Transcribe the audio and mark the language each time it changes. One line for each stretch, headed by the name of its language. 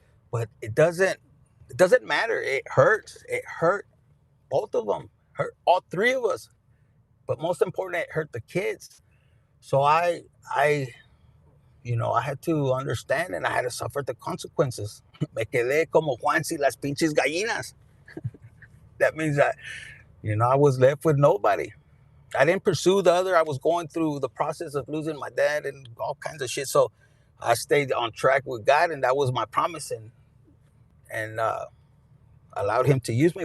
English: But it doesn't matter. It hurts. It hurt both of them. Hurt all 3 of us. But most important, it hurt the kids. So I I had to understand and I had to suffer the consequences.
Spanish: Me quedé como Juan y las pinches gallinas.
English: That means that, I was left with nobody. I didn't pursue the other. I was going through the process of losing my dad and all kinds of shit. So I stayed on track with God, and that was my promise, and allowed Him to use me.